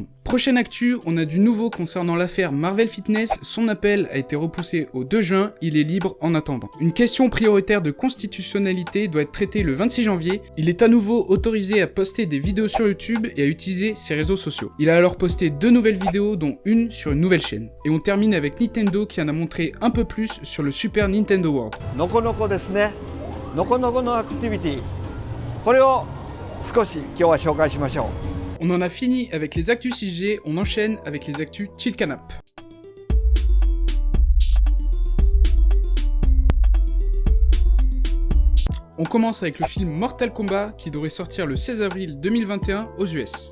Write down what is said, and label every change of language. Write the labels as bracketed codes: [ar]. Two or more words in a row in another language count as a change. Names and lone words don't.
[fr] Prochaine actu, on a du nouveau concernant l'affaire Marvel Fitness, son appel a été repoussé au 2 juin, il est libre en attendant. Une question prioritaire de constitutionnalité doit être traitée le 26 janvier, il est à nouveau autorisé à poster des vidéos sur YouTube et à utiliser ses réseaux sociaux. Il a alors posté 2 nouvelles vidéos dont une sur une nouvelle chaîne. Et on termine avec Nintendo qui en a montré un peu plus sur le Super Nintendo World. [ja] のこのこですね。のこのこのアクティビティ。これを少し今日は紹介しましょう。 [fr] On en a fini avec les actus 6G, on enchaîne avec les actus Chill Canap. On commence avec le film Mortal Kombat qui devrait sortir le 16 avril 2021 aux US.